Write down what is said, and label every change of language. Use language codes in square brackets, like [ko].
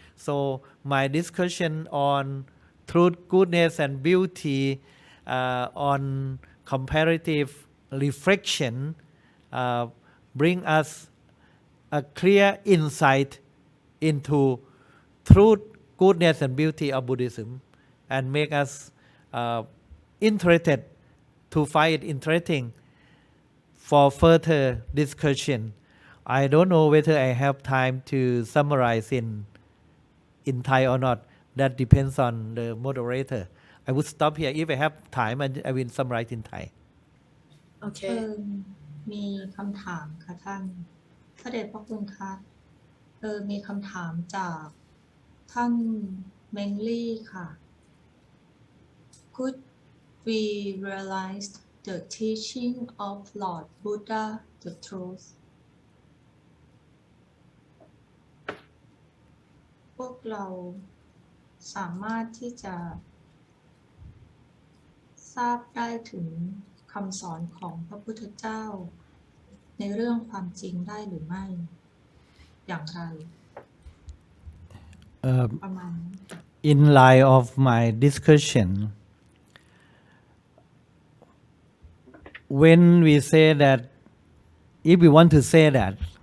[en] So my discussion on truth, goodness, and beauty, on comparative reflection, bring us a clear insight into truth, goodness, and beauty of Buddhism, and make us interested to find it interesting for further discussion. I don't know whether I have time to summarize in Thai or not. That depends on the moderator. I would stop here. If I have time, I will summarize in Thai. Okay. [th] มีคำถามค่ะท่านพระเดชพระคุณค่ะมีคำถามจากท่านเมงลี่ค่ะ [en] Could we realize the teaching of Lord Buddha the truth [th] พวกเราสามารถที่จะทราบได้ถึงคำสอนของพระพุทธเจ้าในเรื่องความจริงได้หรือไม่อย่างไรประมาณ [en] In light of my discussion, when we say that, if we want to say that